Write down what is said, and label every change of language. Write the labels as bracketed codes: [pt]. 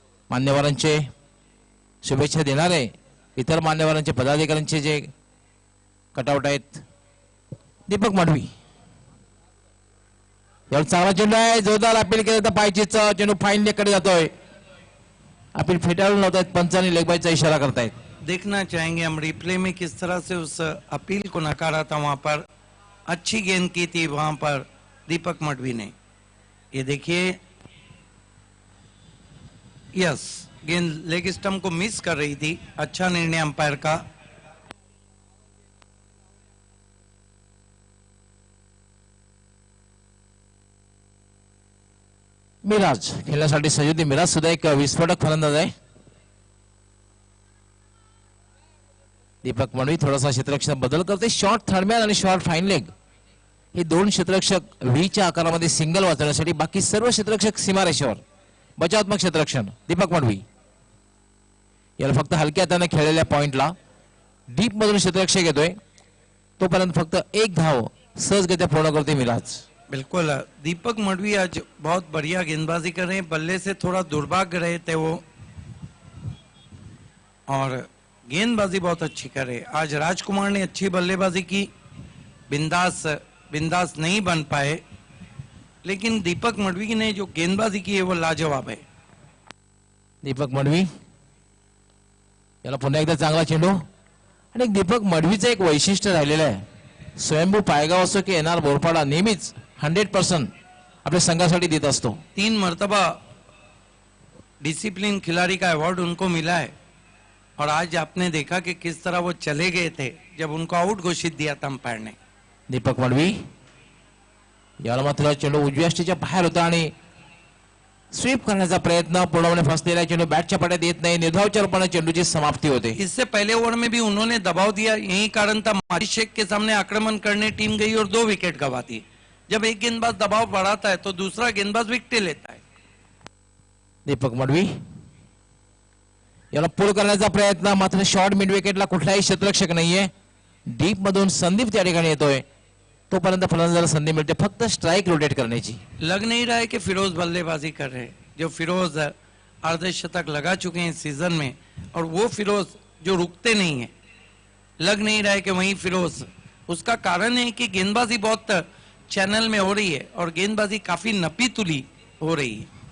[mr] मान्यवरांचे शुभेच्छा देणारे इतर मान्यवरांचे पदाधिकाऱ्यांचे जे कटआउट आहेत. दीपक मडवी यावर चांगला चेंडू आहे, जोरदार अपील केलं तर पायचीचा चेंडू फाईन लेकडे जातोय. अपील फेटाळून लावतायत पंचांनी, लेगबाईचा इशारा करतायत. [hi] देखना चाहेंगे हम रिप्ले में किस तरह से उस अपील को नकारा था। वहां पर अच्छी गेंद की थी वहां पर दीपक मडवी ने। ये देखिए, यस, गेंद लेग स्टंप को मिस कर रही थी। अच्छा निर्णय अंपायर का। [mr] मिराज खेळण्यासाठी सज्जुद्दीन मिराज सुद्धा एक विस्फोटक फलंदाज आहे. दीपक मडवी थोडासा क्षेत्ररक्षण बदल करते. शॉर्ट थर्डमॅन आणि शॉर्ट फाईन लेग हे दोन क्षेत्ररक्षक व्हीच्या आकारामध्ये सिंगल वाचवण्यासाठी, बाकी सर्व क्षेत्ररक्षक सीमारेषेवर. बचावात्मक क्षेत्ररक्षण दीपक मडवी. याला फक्त हलक्या हाताने खेळलेल्या पॉइंटला डीप मधून क्षेत्ररक्षक येतोय, तोपर्यंत फक्त एक धाव सहजगत्या पूर्ण करते मिराज. [hi] बिल्कुल, दीपक मडवी आज बहुत बढ़िया गेंदबाजी कर रहे हैं। बल्ले से थोड़ा दुर्भाग्य रहे थे वो, और गेंदबाजी बहुत अच्छी कर रहे। आज राजकुमार ने अच्छी बल्लेबाजी की, बिंदास नहीं बन पाए, लेकिन दीपक मडवी ने जो गेंदबाजी की है वो लाजवाब है। [mr] दीपक मडवी याला पुन्हा एकदा चांगला चेंडू. आणि दीपक मडवीचं एक वैशिष्ट्य राहिलेलं आहे, स्वयंभू पायगाव असो की एनआर बोरपाडा नेहमीच 100% अपने संघासाठी देत असतो. [hi] 3 मर्तबा डिसिप्लिन खिलाड़ी का अवार्ड उनको मिला है, और आज आपने देखा कि किस तरह वो चले गए थे जब उनको आउट घोषित दिया था अंपायर ने। [mr] दीपक मडवी याला मात्र चेंडू उजव्या स्टेच्या बाहेर होता आणि स्वीप करण्याचा प्रयत्न पूर्णपणे फसलेला चेंडू बॅटच्या पट्यात येत नाही. निर्धावच्या रूपाने चेंडूची समाप्ती होते. [hi] इससे पहले ओवर में भी उन्होंने दबाव दिया, यही कारण था। माजिद शेख के सामने आक्रमण करने टीम गई और 2 विकेट गंवाती। जब एक गेंदबाज दबाव बढ़ाता है तो दूसरा गेंदबाज विकेट लेता है। [mr] दीपक मडवी याला पुल करण्याचा प्रयत्न, मात्र शॉर्ट मिड विकेटला कुठलाही क्षेत्ररक्षक नाहीये. डीप मधून संदीप त्या ठिकाणी येतोय, तोपर्यंत फलंदाजाला संधी मिळते फक्त स्ट्राइक रोटेट करण्याची. [hi] लग नहीं रहा है कि फिरोज बल्लेबाजी कर रहे हैं। जो फिरोज अर्धशतक लगा चुके हैं सीजन में, और वो फिरोज जो रुकते नहीं है, लग नहीं रहा है कि वही फिरोज। उसका कारण है कि गेंदबाजी बहुत चैनल में हो रही है और गेंदबाजी काफी नपी तुली हो रही है।